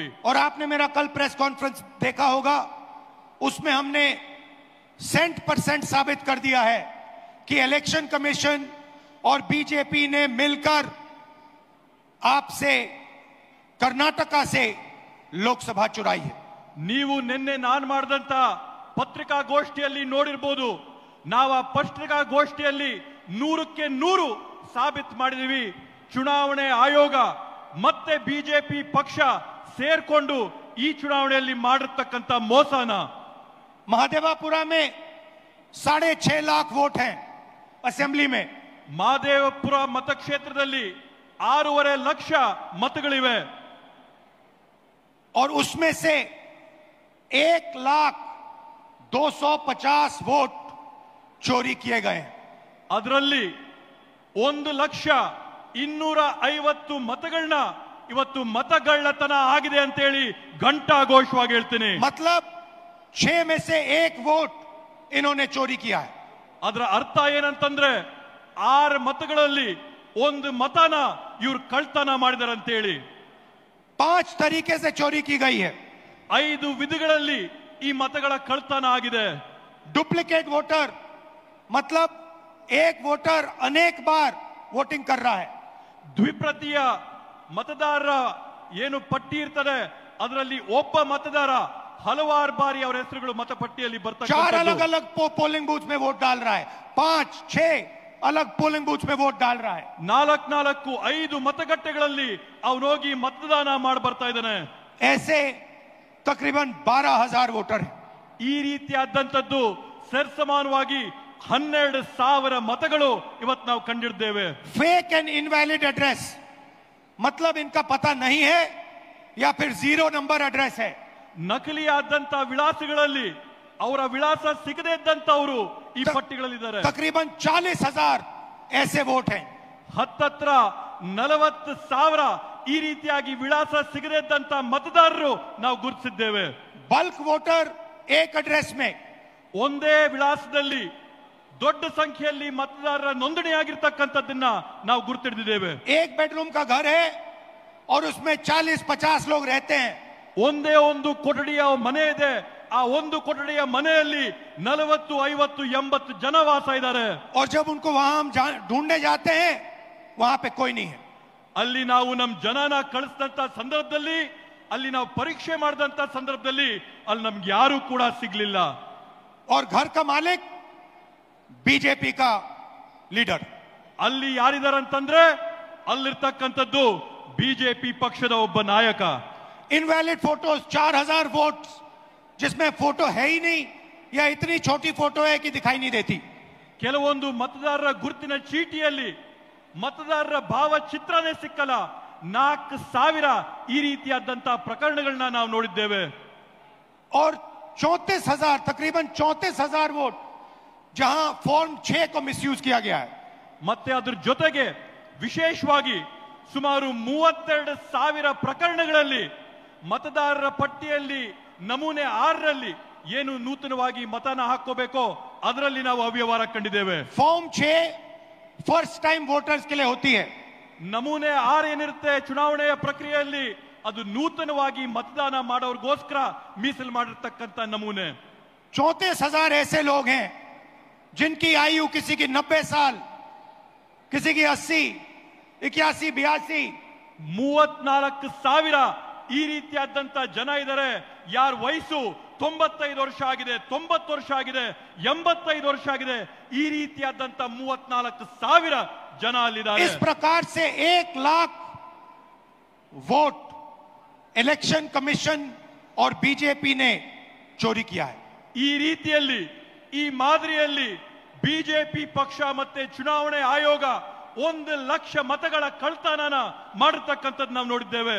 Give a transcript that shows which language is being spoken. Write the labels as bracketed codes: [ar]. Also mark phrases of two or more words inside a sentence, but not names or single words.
[hi] और आपने मेरा कल [en] press conference [hi] देखा होगा, उसमें हमने 100% साबित कर दिया है कि [en] election commission [hi] और बीजेपी ने मिलकर आपसे कर्नाटका से लोकसभा चुराई है. [kn] ನೀವು ನಿನ್ನೆ ನಾನು ಮಾಡಿದಂತ ಪತ್ರಿಕಾಗೋಷ್ಠಿಯಲ್ಲಿ ನೋಡಿರಬಹುದು, ನಾವು ಆ ಪತ್ರಿಕಾಗೋಷ್ಠಿಯಲ್ಲಿ 100ಕ್ಕೆ 100 ಸಾಬೀತು ಮಾಡಿದೀವಿ ಚುನಾವಣೆ ಆಯೋಗ ಮತ್ತೆ ಬಿಜೆಪಿ ಪಕ್ಷ ಸೇರ್ಕೊಂಡು ಈ ಚುನಾವಣೆಯಲ್ಲಿ ಮಾಡಿರ್ತಕ್ಕಂಥ ಮೋಸನ. [hi] महादेवापुरा में 6.5 लाख वोट हैं असेंबली में. [kn] ಮಹದೇವಪುರ ಮತಕ್ಷೇತ್ರದಲ್ಲಿ 6.5 ಲಕ್ಷ ಮತಗಳಿವೆ. [hi] और उसमें से 1,250,000 वोट चोरी किए गए हैं. [kn] ಅದರಲ್ಲಿ 1,250,000 ಮತಗಳನ್ನ ಇವತ್ತು ಮತಗಳ್ಳತನ ಆಗಿದೆ ಅಂತ ಹೇಳಿ ಘಂಟಾಘೋಷವಾಗಿ ಹೇಳ್ತೀನಿ. [hi] मतलब 6 में से 1 वोट इन्होंने चोरी किया है. [kn] ಅದರ ಅರ್ಥ ಏನಂತಂದ್ರೆ 6 ಮತಗಳಲ್ಲಿ 1 ಮತನ ಇವ್ರು ಕಳ್ತನ ಮಾಡಿದಾರೆ ಅಂತ ಹೇಳಿ. [hi] 5 तरीके से चोरी की गई है. [kn] 5 ವಿಧಗಳಲ್ಲಿ ಈ ಮತಗಳ ಕಳ್ತನ ಆಗಿದೆ. [en] duplicate voter [hi] मतलब एक वोटर अनेक बार वोटिंग कर रहा है. [kn] ದ್ವಿಪ್ರತಿಯ ಮತದಾರರ ಏನು ಪಟ್ಟಿ ಇರ್ತದೆ ಅದರಲ್ಲಿ ಒಬ್ಬ ಮತದಾರ ಹಲವಾರು ಬಾರಿ ಅವರ ಹೆಸರುಗಳು ಮತಪಟ್ಟಿಯಲ್ಲಿ ಬರ್ತಾರೆ. [hi] 4 अलग अलग [en] polling booth [hi] में वोट डाल रहा है, 5-6 अलग [en] polling booth [hi] में वोट डाल रहा है. [kn] 4-5 ಮತಗಟ್ಟೆಗಳಲ್ಲಿ ಅವನು ಹೋಗಿ ಮತದಾನ ಮಾಡಿ ಬರ್ತಾ ಇದ್ದಾನೆ. [hi] ऐसे तकरीबन 12,000 वोटर हैं. [kn] ಈ ರೀತಿಯಾದಂತದ್ದು ಸರಿಸಮಾನವಾಗಿ 12,000 मतಗಳು ಇವತ್ತು ನಾವು ಕಂಡಿದ್ದೇವೆ. [en] fake and invalid address [hi] मतलब इनका पता नहीं है या फिर 0 नंबर एड्रेस है। [kn] ನಕಲಿಯಾದಂತ ವಿಳಾಸಗಳಲ್ಲಿ ಅವರ ವಿಳಾಸ ಸಿಗದೇ ಇದ್ದಂತವರು ಈ ಪಟ್ಟಿಗಳಲ್ಲಿದ್ದಾರೆ। [hi] तकरीबन 40,000 ऐसे वोट हैं। [kn] ಹತ್ತತ್ರ 40,000 ಈ ರೀತಿಯಾಗಿ ವಿಳಾಸ ಸಿಗದೇ ಇದ್ದಂತ ಮತದಾರರು ನಾವು ಗುರುತಿಸಿದ್ದೇವೆ। [en] bulk voter [hi] एक एड्रेस में, [kn] ಒಂದೇ ವಿಳಾಸದಲ್ಲಿ ದೊಡ್ಡ ಸಂಖ್ಯೆಯಲ್ಲಿ ಮತದಾರರ ನೋಂದಣಿಯಾಗಿರ್ತಕ್ಕಂಥದ್ದನ್ನ ನಾವು ಗುರುತಿಡಿದ್ದೇವೆ। [hi] एक बेडरूम का घर है और उसमें 40-50 लोग रहते हैं। [kn] ಒಂದೇ ಒಂದು ಕೊಠಡಿಯ ಮನೆ ಇದೆ, ಆ ಒಂದು ಕೊಠಡಿಯ ಮನೆಯಲ್ಲಿ 40, 50, 80 ಜನ ವಾಸ ಇದ್ದಾರೆ। [hi] और जब उनको वहां हम ढूंढने जाते हैं वहां पे कोई नहीं है। [kn] ಅಲ್ಲಿ ನಾವು ನಮ್ಮ ಜನನ ಕಳಿಸಿದಂತ ಸಂದರ್ಭದಲ್ಲಿ, ಅಲ್ಲಿ ನಾವು ಪರೀಕ್ಷೆ ಮಾಡಿದಂತ ಸಂದರ್ಭದಲ್ಲಿ ಅಲ್ಲಿ ನಮ್ಗೆ ಯಾರು ಕೂಡ ಸಿಗ್ಲಿಲ್ಲ। [hi] और घर का मालिक बीजेपी का लीडर। [kn] ಅಲ್ಲಿ ಯಾರಿದಾರಂತಂದ್ರೆ ಅಲ್ಲಿರ್ತಕ್ಕಂಥದ್ದು ಬಿಜೆಪಿ ಪಕ್ಷದ ಒಬ್ಬ ನಾಯಕ। [en] invalid photos [hi] 4000 वोट जिसमें फोटो है ही नहीं या इतनी छोटी फोटो है कि दिखाई नहीं देती। [kn] ಕೆಲವೊಂದು ಮತದಾರರ ಗುರುತಿನ ಚೀಟಿಯಲ್ಲಿ ಮತದಾರರ ಭಾವಚಿತ್ರನೇ ಸಿಕ್ಕಲ್ಲ। 4,000 ಈ ರೀತಿಯಾದಂತಹ ಪ್ರಕರಣಗಳನ್ನ ನಾವು ನೋಡಿದ್ದೇವೆ। [hi] और 34,000 तकरीबन 34,000 वोट जहां फॉर्म 6 को मिसयूज किया गया है। [kn] ಮತ್ತೆ ಅದರ ಜೊತೆಗೆ ವಿಶೇಷವಾಗಿ ಸುಮಾರು 32,000 ಪ್ರಕರಣಗಳಲ್ಲಿ ಮತದಾರರ ಪಟ್ಟಿಯಲ್ಲಿ ನಮೂನೆ 6ರಲ್ಲಿ ಏನು ನೂತನವಾಗಿ ಮತನ ಹಾಕೋಬೇಕೋ ಅದರಲ್ಲಿ ನಾವು ಅವ್ಯವಹಾರ ಕಂಡಿದ್ದೇವೆ। [hi] फॉर्म 6 [en] first time voters [hi] के लिए होती है। [kn] ನಮೂನೆ 6 ಏನಿರುತ್ತೆ ಚುನಾವಣೆಯ ಪ್ರಕ್ರಿಯೆಯಲ್ಲಿ ಅದು ನೂತನವಾಗಿ ಮತದಾನ ಮಾಡೋರ್ಗೋಸ್ಕರ ಮೀಸಲು ಮಾಡಿರ್ತಕ್ಕಂಥ ನಮೂನೆ। [hi] 34,000 ऐसे लोग हैं जिनकी आयु किसी की 90 साल, किसी की 80, 81, 82। [kn] 34,000 ಈ ರೀತಿಯಾದಂತ ಜನ ಇದ್ದಾರೆ ಯಾರ ವಯಸ್ಸು 95 ವರ್ಷ ಆಗಿದೆ, 90 ವರ್ಷ ಆಗಿದೆ, 85 ವರ್ಷ ಆಗಿದೆ। ಈ ರೀತಿಯಾದಂತ 34,000 ಜನ ಅಲ್ಲಿದ್ದಾರೆ। [hi] इस प्रकार से 1 लाख वोट [en] election commission [hi] और बीजेपी ने चोरी किया है। [kn] ಈ ರೀತಿಯಲ್ಲಿ ಈ ಮಾದರಿಯಲ್ಲಿ ಬಿಜೆಪಿ ಪಕ್ಷ ಮತ್ತೆ ಚುನಾವಣೆ ಆಯೋಗ 1 ಲಕ್ಷ ಮತಗಳ ಕಳ್ತನನ ಮಾಡಿರ್ತಕ್ಕಂಥದ್ದು ನಾವು ನೋಡಿದ್ದೇವೆ।